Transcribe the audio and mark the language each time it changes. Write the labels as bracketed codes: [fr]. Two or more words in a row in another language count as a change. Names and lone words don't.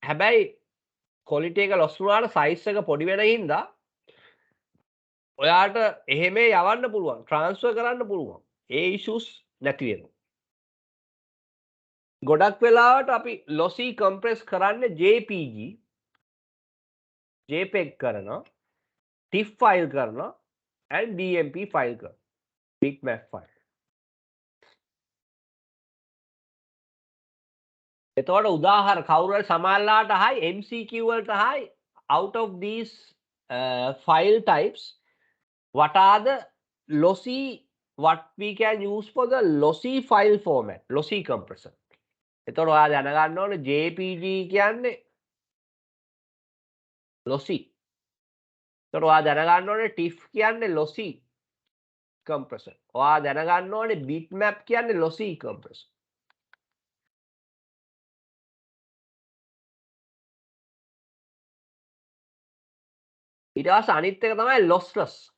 [si] හැබැයි quality එක loss වුණාට size එක පොඩි වෙන හින්දා ඔයාට එහෙම යවන්න පුළුවන් transfer කරන්න පුළුවන්. ඒ issues නැති වෙනවා. ගොඩක් වෙලාවට අපි [en] lossy compress [si] කරන්නේ JPG JPEG කරනවා TIFF file කරනවා and DMP file කරනවා [en] bitmap file. [si] එතකොට උදාහරණ කවුරු හරි සමහරලාට හයි MCQ වලට හයි [en] out of these file types what are the lossy what we can use for the lossy file format lossy compressor. [si] එතකොට ඔයා දැනගන්න ඕනේ JPG කියන්නේ lossy. එතකොට ඔයා දැනගන්න ඕනේ TIFF කියන්නේ [en] lossy compressor. [si] ඔයා දැනගන්න ඕනේ bitmap කියන්නේ [en] lossy compressor. [si] ඊට පස්සේ අනිත් එක තමයි lossless.